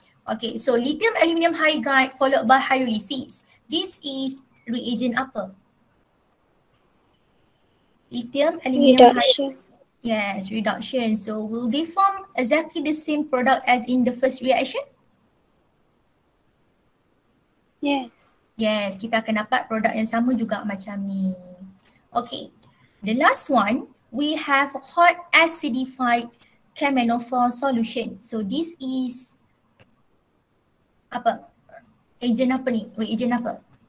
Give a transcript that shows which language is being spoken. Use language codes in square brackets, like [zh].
[en] Okay, so lithium aluminium hydride followed by hydrolysis. This is reagent apa? Lithium aluminium hydride. Reduction. Yes, reduction. So will they form exactly the same product as in the first reaction? Yes. [ms] Yes, kita akan dapat produk yang sama juga macam ni. [en] Okay, the last one, we have hot acidified camenophore solution. So this is apa? Agent apa ni? Reagent apa?